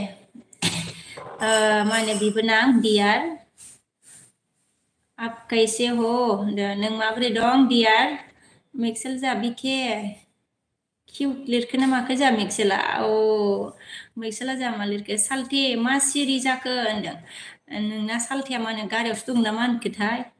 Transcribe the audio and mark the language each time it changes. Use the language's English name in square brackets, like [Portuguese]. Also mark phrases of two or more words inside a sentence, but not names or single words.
[Bodo] माने बिबोनां दियार [Hindi] आप कैसे हो [Bodo] नों माबोरै दं दियार मिक्सेल जा बिखे किउट लिरखो ना माखो जा मिक्सेला मिक्सेला जा मा लिरखो सालथे मा सिरि जाखो होनदों नोंना सालथेया मा होनो गारियावसो दं ना मा होनखोथाय